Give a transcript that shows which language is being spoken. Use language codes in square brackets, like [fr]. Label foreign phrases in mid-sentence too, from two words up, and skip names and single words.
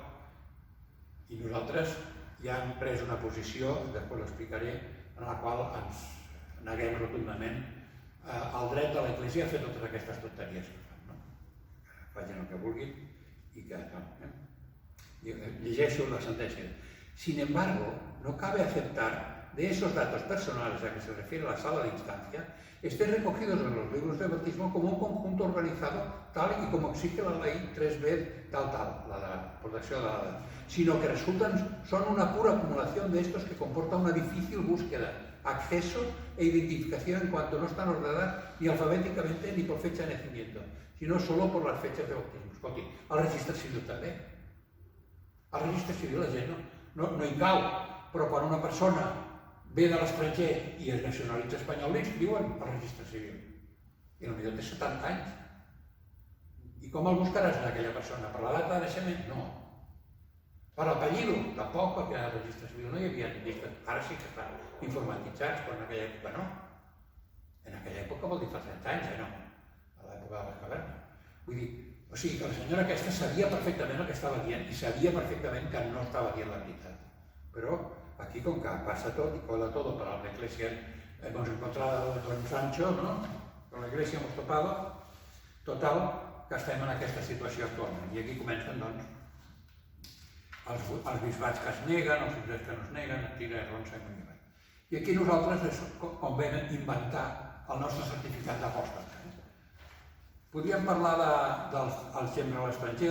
[ca] I nosaltres ja hem pres una posició, després l'explicaré, en la qual ens neguem rotundament el dret de l'Església a fer totes aquestes tonteries que fan, no? Facin el que vulguin i que... Llegeixo la sentencia. [es] Sin embargo, no cabe aceptar de esos datos personales a que se refiere la sala de instancia estén recogidos en los libros de bautismo como un conjunto organizado tal y como exige la ley 3B tal, la de la protección de la edad, sino que son una pura acumulación de estos que comporta una difícil búsqueda, acceso e identificación en cuanto no están ordenadas ni alfabéticamente ni por fecha de nacimiento, sino solo por las fechas de bautismo. [ca] Escolti, el registre civil també. El registre civil la gent no hi cau, però quan una persona ve de l'estranger i es nacionalitza espanyol, l'inscriuen al registre civil. I potser té 70 anys. I com el buscaràs en aquella persona? Per la data de naixement? No. Per l'apellido? Tampoc, perquè al registre civil no hi havia llistes. Ara sí que estan informatitzats, però en aquella època no. En aquella època vol dir fa 30 anys, no? A l'època de les cavernes. Vull dir, o sigui que la senyora aquesta sabia perfectament el que estava dient i sabia perfectament que no estava dient la veritat. [es] Pero aquí, con que pasa todo y cola todo para la iglesia, hemos encontrado a Don Sancho, ¿no? Con la iglesia hemos topado. [ca] Total, que estem en aquesta situació actualment. I aquí comencen, doncs, els bisbats que es neguen, els bisbats que no es neguen, tira, ronsa i molt. I aquí nosaltres convé inventar el nostre certificat d'apòstata. Podríem parlar del sempre a l'estranger.